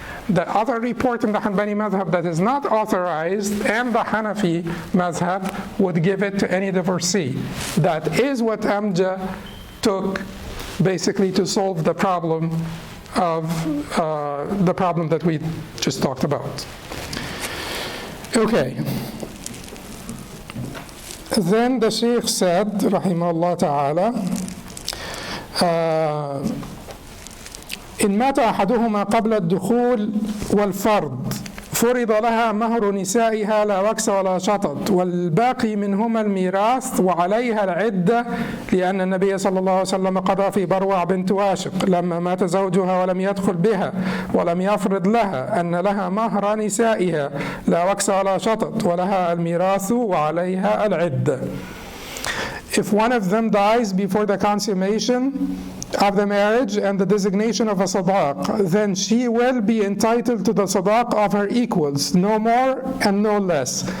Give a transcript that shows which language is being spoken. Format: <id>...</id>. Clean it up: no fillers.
<en>The other report in the Hanbali madhab that is not authorized, and the Hanafi madhab would give it to any divorcee. That is what Amjad took basically to solve the problem of the problem that we just talked about. Okay. Then the Shaykh said, rahimahullah ta'ala,</en> <ar>إن مات أحدهما قبل الدخول والفرض فرض لها مهر نسائها لا وكس ولا شطط والباقي منهما الميراث وعليها العدة لأن النبي صلى الله عليه وسلم قضى في بروع بنت واشق لما مات زوجها ولم يدخل بها ولم يفرض لها أن لها مهر نسائها لا وكس ولا شطط ولها الميراث وعليها العدة.</ar> <en>If one of them dies before the consummation, of the marriage and the designation of a sadaq, then she will be entitled to the sadaq of her equals, no more and no less.</en>